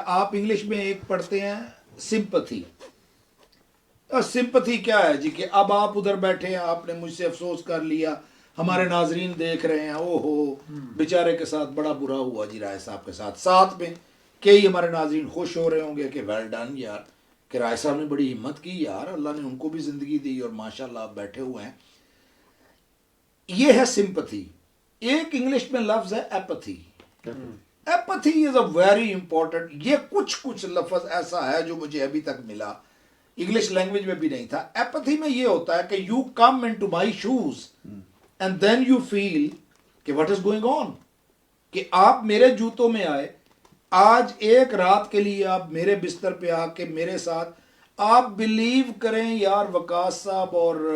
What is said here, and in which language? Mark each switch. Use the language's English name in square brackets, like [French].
[Urdu] آپ انگلش میں ایک پڑھتے ہیں سمپتھی. سمپتھی کیا ہے جی کہ اب آپ ادھر بیٹھے ہیں، آپ نے مجھ سے افسوس کر لیا، ہمارے ناظرین دیکھ رہے ہیں، او ہو بیچارے کے ساتھ بڑا برا ہوا جی رائے صاحب کے ساتھ میں کئی ہمارے ناظرین خوش ہو رہے ہوں گے کہ [English] well done [Urdu] یار، کہ رائے صاحب نے بڑی ہمت کی یار، اللہ نے ان کو بھی زندگی دی اور ماشاءاللہ آپ بیٹھے ہوئے ہیں. یہ ہے سمپتھی. ایک انگلش میں لفظ ہے ایپتھی. [English] Apathy is a very important. [Urdu] یہ کچھ لفظ ایسا ہے جو مجھے ابھی تک ملا، انگلش لینگویج میں بھی نہیں تھا. ایپتھی میں یہ ہوتا ہے کہ [English] you come into my shoes and then you feel کہ what is going on, [Urdu] کہ آپ میرے جوتوں میں آئے، آج ایک رات کے لیے آپ میرے بستر پہ آ کے میرے ساتھ، آپ بلیو کریں یار وقاص صاحب اور